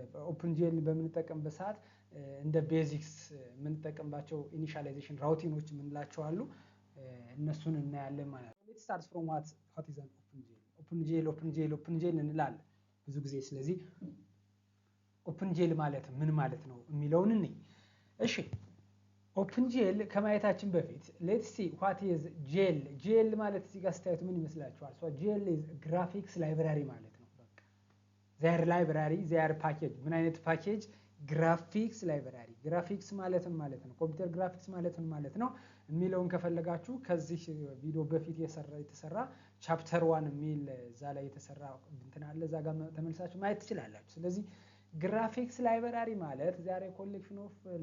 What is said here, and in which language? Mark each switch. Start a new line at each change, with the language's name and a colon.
Amharic: OpenGL በምንጠቀምበት ሰዓት እንደ ቤዚክስ የምንጠቀምባቸው ኢኒሻላይዜሽን ራውቲኖች የምንላቸው አሉ። እነሱን እናያለን ማለት ነው።
English: let's start from what is an OpenGL
Amharic: እንላለን ብዙ ጊዜ። ስለዚህ OpenGL ማለት ምን ማለት ነው የሚለውን እንይ። እሺ OpenGL ከማየታችን በፊት
English: let's see what is GL
Amharic: ማለት እዚህ ጋር ስታዩት ምን ይመስላችኋል?
English: so GL is graphics library
Amharic: ማለት ነው። በቃ
English: their library their package
Amharic: ምን አይነት ፓኬጅ? ግራፊክስ ላይብራሪ። ግራፊክስ ማለት ነው ኮምፒውተር ግራፊክስ ማለት ነው የሚለውን ከፈለጋችሁ ከዚህ ቪዲዮ በፊት የተሰራ ቻፕተር 1 የሚል እዛ ላይ የተሰራ እንትን አለ። እዛ ጋር ተመልሳችሁ ማየት ትችላላችሁ። ስለዚህ ግራፊክስ ላይብራሪ ማለት ዛሬ ኮሌክሽን ኦፍ